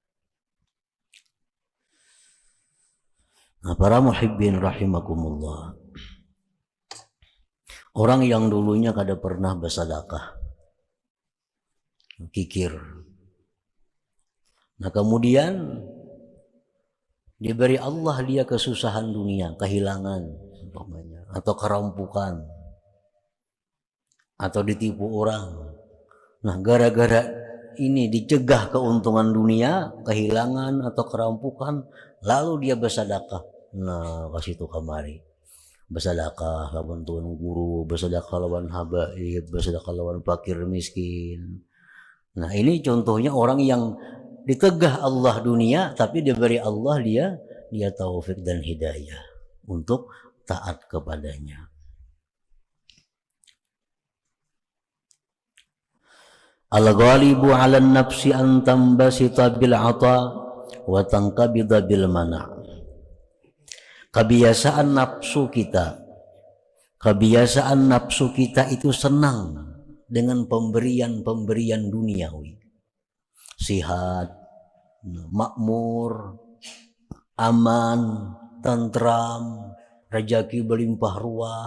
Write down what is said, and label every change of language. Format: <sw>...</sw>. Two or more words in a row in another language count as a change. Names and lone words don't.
<id>Nah, para</id> <ar>محبين رحمكم الله,</ar> <id>orang yang dulunya kada pernah bersedekah, kikir, nah kemudian diberi Allah dia kesusahan dunia, kehilangan umpamanya, atau kerampukan, atau ditipu orang. Nah, gara-gara ini dicegah keuntungan dunia, kehilangan atau kerampukan, lalu dia bersedekah.</id> <bjn>Nah, kasih itu kamari, bersedekah lawan tuan guru, bersedekah lawan habaib, bersedekah lawan fakir miskin.</bjn> <id>Nah, ini contohnya orang yang ditegah Allah dunia, tapi diberi Allah dia taufik dan hidayah untuk taat kepadanya.</id> <ar>الغالب على النفس أن تنبسط بالعطاء وتنقبض بالمنع'.</ar> <id>Kebiasaan nafsu kita itu senang dengan pemberian-pemberian duniawi. Sihat, makmur, aman, tentram, rezeki berlimpah ruah.</id>